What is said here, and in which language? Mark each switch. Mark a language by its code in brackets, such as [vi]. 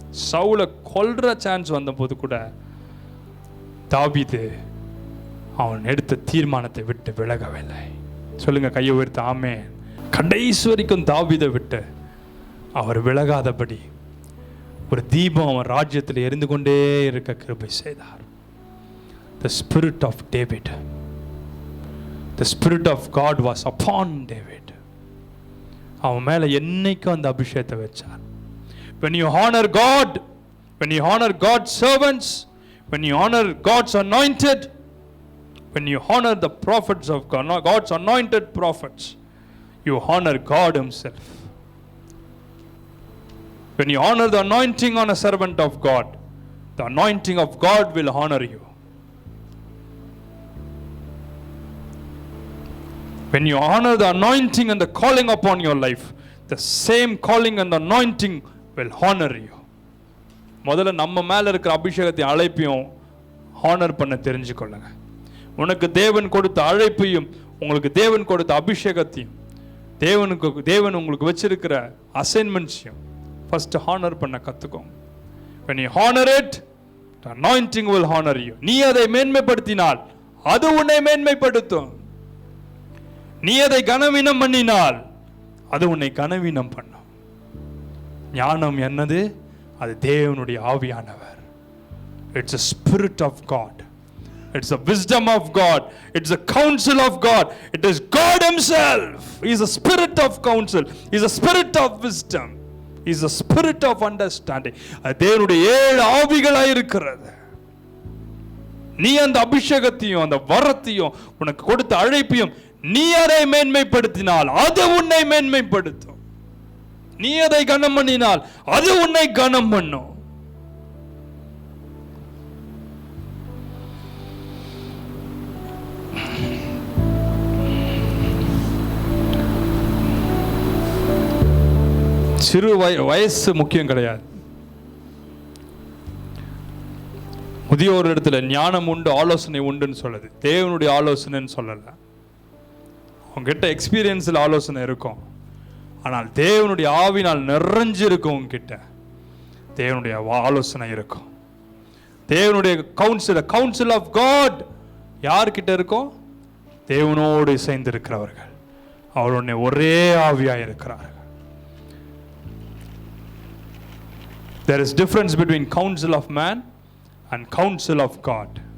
[ta] சவுலை கொல்ற சான்ஸ் வந்த போது கூட தாவீது அவன் எடுத்த தீர்மானத்தை விட்டு விலகவில்லை. சொல்லுங்க, கையை உயர்த்த ஆமென். கடைசி வரைக்கும் தாவீதை விட்டு அவர் விலகாதபடி ஒரு தீபம் அவன் ராஜ்யத்தில் எரிந்து கொண்டே இருக்க கிருபை செய்தார். [en] The spirit of David, the spirit of God was upon David. [ta] அவன் மேல என்னைக்கும் அந்த அபிஷேகத்தை வச்சார். [en] When you honor God, when you honor God's servants, when you honor God's anointed, when you honor the prophets of God, God's anointed prophets, you honor God himself. When you honor the anointing on a servant of God, the anointing of God will honor you. When you honor the anointing and the calling upon your life, the same calling and the anointing will honor you. [ta] முதல்ல நம்ம மேல இருக்கிற அபிஷேகத்தை அழைப்பையும் honour பண்ண தெரிஞ்சுக்கொள்ளுங்க. உனக்கு தேவன் கொடுத்த அழைப்பையும் உங்களுக்கு தேவன் கொடுத்த அபிஷேகத்தையும் தேவன் உங்களுக்கு வச்சிருக்கிற அசைன்மெண்ட்ஸையும் [en] first honour [ta] பண்ண கத்துக்கோங்க. [en] When you honor it, the anointing will honor you. [ta] நீ அதை மேன்மைப்படுத்தினால் அது உன்னை மேன்மைப்படுத்தும். நீ அதை கனவீனம் பண்ணினால் அது உன்னை கனவீனம் பண்ணும். ஞானம் என்னது? அது தேவனுடைய ஆவியானவர். [en] It's a spirit of God. It's the wisdom of God. It's the counsel of God. It is God himself. He is a spirit of counsel. He is a spirit of wisdom. He is a spirit of understanding. [ta] அது தேவனுடைய 7 ஆவிகளாய் இருக்கிறது. நீ அந்த அபிஷேகத்தையும் அந்த வரத்தையும் உனக்கு கொடுத்த அழைப்பையும் நீ அதை மேன்மைப்படுத்தினால் அது உன்னை மேன்மைப்படுத்தும். நீ அதை கனம் பண்ணினால் அது உன்னை கனம் பண்ணும். சிறு வயசு முக்கியம் கிடையாது. முதியோர் இடத்துல ஞானம் உண்டு, ஆலோசனை உண்டுன்னு சொல்லுது. தேவனுடைய ஆலோசனைன்னு சொல்லல. உங்ககிட்ட எக்ஸ்பீரியன்ஸில் ஆலோசனை இருக்கும், ஆனால் தேவனுடைய ஆவினால் நிறைஞ்சிருக்கும் உங்ககிட்ட. தேவனுடைய ஆலோசனை இருக்கும். தேவனுடைய [en] council of God [ta] யார்கிட்ட இருக்கும்? தேவனோடு சேர்ந்திருக்கிறவர்கள், அவருடைய ஒரே ஆவியாய் இருக்கிறார்கள். [en] There is difference between counsel of man and counsel of God.